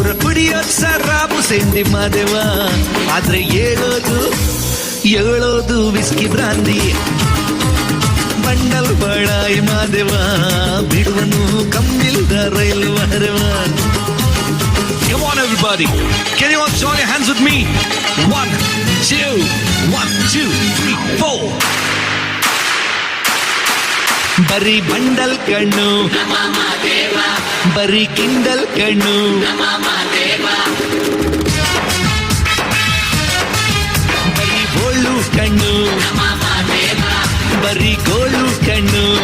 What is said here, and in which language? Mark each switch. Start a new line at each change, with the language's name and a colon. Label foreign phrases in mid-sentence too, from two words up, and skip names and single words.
Kannada: ಕುಡಿಯೋದು ಸರಾಬು ಸೆಂಡಿ ಮಾದೇವ, ಆದ್ರೆ ಹೇಳೋದು
English: whisky brandy.
Kannada: ಬಂಡಲ್ ಬಡಾಯಿ ಮಾದೇವ ಬಿಡುವನು ಕಂಬಿಲ್ದ ರೈಲು ಹರವ.
English: Come on, everybody. Can you all join your hands with me? 1, 2, 1, 2, 3, 4.
Kannada: ಬರೀ ಬಂಡಲ್ ಕಣ್ಣು, ಬರೀ ಕಿಂಡಲ್ ಕಣ್ಣು. ಬರೀ ಗೋಳು ಕಣ್ಣು, ಬರೀ ಗೋಳು ಕಣ್ಣು.